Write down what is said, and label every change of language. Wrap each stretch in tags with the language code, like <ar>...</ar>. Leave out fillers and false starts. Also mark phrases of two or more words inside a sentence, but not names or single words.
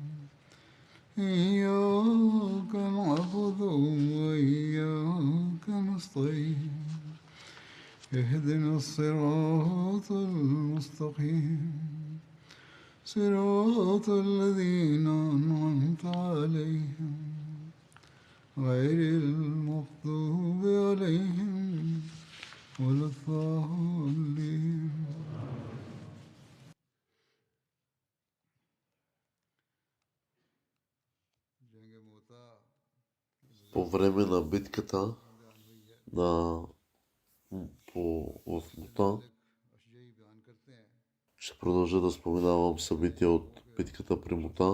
<ar>إياك نعبد وإياك نستعين اهدنا الصراط المستقيم صراط الذين أنعمت عليهم غير المغضوب عليهم ولا الضالين.</ar> <bg>По време на битката на в Мута ще продължа да споменавам събития от битката при Мута.</bg>